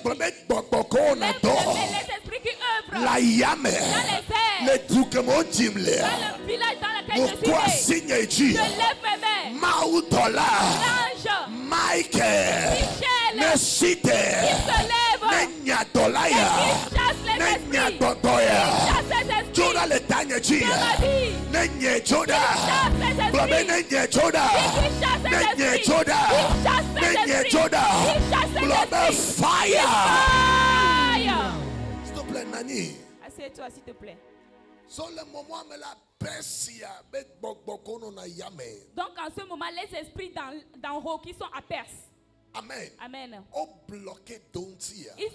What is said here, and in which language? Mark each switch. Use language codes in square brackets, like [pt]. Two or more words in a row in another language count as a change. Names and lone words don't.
[fr] Les esprits qui œuvrent dans les airs. Dans le village dans lequel je suis né. Je lève mes mains. L'ange Michael qui se lève. Et qui chasse les esprits. [ee] Joda le tanya jia. Nenye Joda. Nenye Joda. Nenye Joda. Nenye Joda. [en] Blood fire. [fr] S'il te plaît, Nani. Assieds-toi, s'il te plaît. Donc en ce moment, les esprits d'en haut qui sont à Perse. Amen. Amen. Ils